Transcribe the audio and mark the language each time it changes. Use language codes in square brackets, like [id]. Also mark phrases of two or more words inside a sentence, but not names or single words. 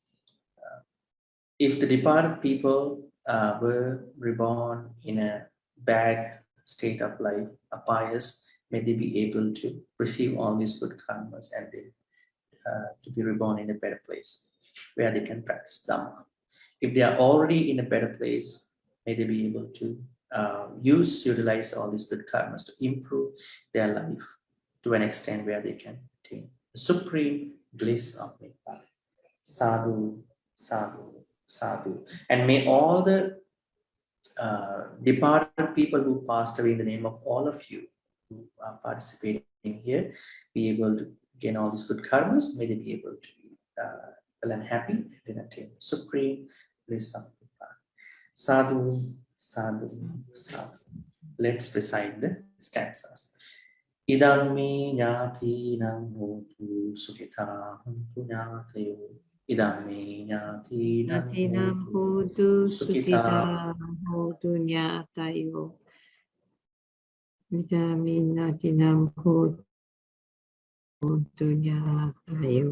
[en] If the departed people were reborn in a bad state of life, a pious, may they be able to receive all these good karmas and then to be reborn in a better place where they can practice Dhamma. If they are already in a better place, may they be able to utilize all these good karmas to improve their life to an extent where they can attain the supreme bliss of Nibbana. [pi] Sadhu, sadhu, sadhu. [en] And may all the departed people who passed away in the name of all of you who are participating here be able to gain all these good karmas. May they be able to well and happy, and then attain the supreme bliss of Nibbana. [pi] Sadhu, sadhu, sadhu. [en] Let's recite the stanzas. [pi] Idam me nyati nam hotu sukhita hantu nyatayo. Idam me nyati nam Natinam hotu hodu sukhita. sukita hodu nyatayo. Vidami natinam hodu nyatayo.